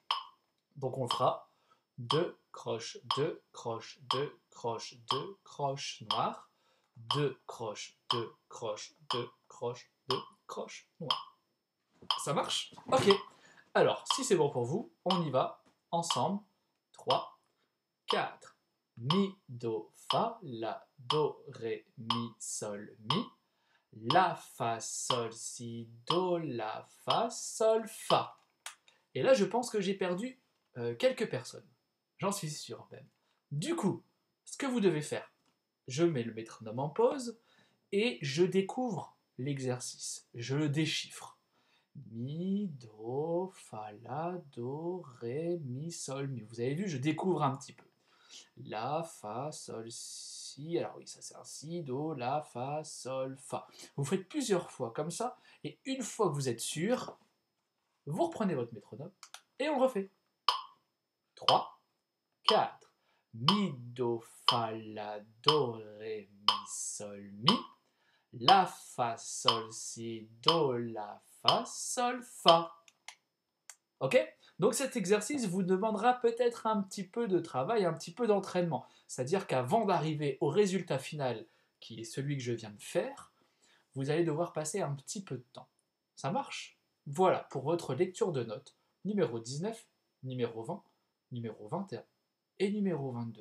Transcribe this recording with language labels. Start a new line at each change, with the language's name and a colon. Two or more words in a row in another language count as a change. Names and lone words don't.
French: Donc on le fera 2 croches, 2 croches, 2 croches, 2 croches noires, 2 croches, 2 croches, 2 croches, 2 croches noires. Ça marche? Ok. Alors, si c'est bon pour vous, on y va ensemble. 3, 4. Mi, do, fa, la, do, ré, mi, sol, mi. La, fa, sol, si, do, la, fa, sol, fa. Et là, je pense que j'ai perdu quelques personnes. J'en suis sûr même. Du coup, ce que vous devez faire, je mets le métronome en pause et je découvre l'exercice. Je le déchiffre. Mi, do, fa, la, do, ré, mi, sol, mi. Vous avez vu, je découvre un petit peu. La, fa, sol, si. Alors oui, ça c'est un si, do, la, fa, sol, fa. Vous faites plusieurs fois comme ça, et une fois que vous êtes sûr, vous reprenez votre métronome et on refait. 3, 4. Mi, do, fa, la, do, ré, mi, sol, mi. La, fa, sol, si, do, la, fa, sol, fa. Ok? Donc cet exercice vous demandera peut-être un petit peu de travail, un petit peu d'entraînement. C'est-à-dire qu'avant d'arriver au résultat final, qui est celui que je viens de faire, vous allez devoir passer un petit peu de temps. Ça marche? Voilà pour votre lecture de notes, numéro 19, numéro 20, numéro 21 et numéro 22.